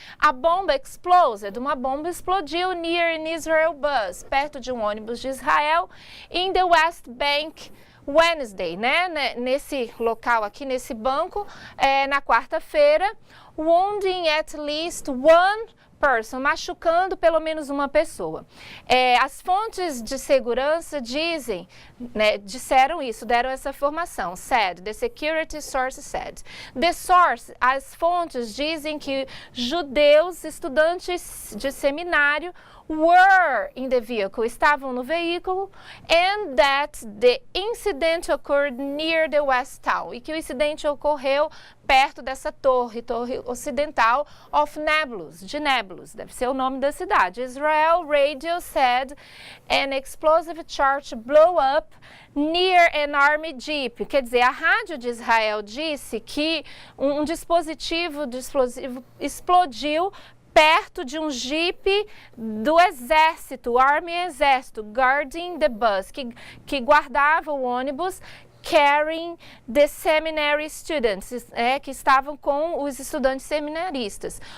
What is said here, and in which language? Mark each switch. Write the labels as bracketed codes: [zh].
[en] A bomba exploded, [pt] uma bomba explodiu [en] near an Israel bus, [pt] perto de um ônibus de Israel, [en] in the West Bank, Wednesday, [pt] né? Nesse local aqui, nesse banco, na quarta-feira, [en] wounding at least one person, [pt] machucando pelo menos uma pessoa. As fontes de segurança dizem, né, disseram isso, deram essa informação. [en] Said, the security source said. The source, [pt] as fontes dizem que judeus, estudantes de seminário, [en] were in the vehicle, [pt] estavam no veículo, [en] and that the incident occurred near the West Town, [pt] e que o incidente ocorreu perto dessa torre ocidental [en] of Nablus, [pt] de Nablus, deve ser o nome da cidade. [en] Israel Radio said an explosive charge blew up near an army jeep. [pt] Quer dizer, a rádio de Israel disse que um dispositivo de explosivo explodiu perto de um jipe do exército, [en] Army [pt] Exército, [en] guarding the bus, [pt] que guardava o ônibus, [en] carrying the seminary students, [pt] que estavam com os estudantes seminaristas.